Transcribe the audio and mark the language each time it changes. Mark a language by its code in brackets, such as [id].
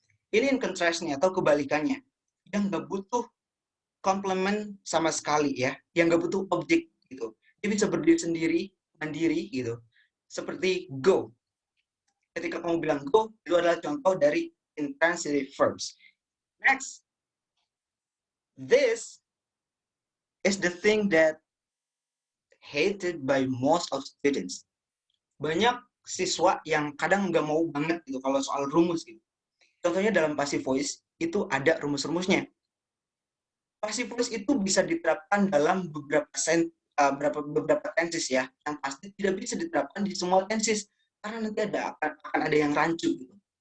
[id] Ini [en] in contrast- [id] nya atau kebalikannya. Yang nggak butuh complement sama sekali ya. Yang nggak butuh objek gitu. Dia bisa berdiri sendiri, mandiri gitu. Seperti go. Ketika kamu bilang go, itu adalah contoh dari intransitive verbs. [en] Next, this is the thing that hated by most of students. [id] Banyak siswa yang kadang nggak mau banget gitu kalau soal rumus gitu. Contohnya dalam passive voice itu ada rumus-rumusnya. Passive voice itu bisa diterapkan dalam beberapa tenses ya, yang pasti tidak bisa diterapkan di semua tenses karena nanti akan ada yang rancu gitu.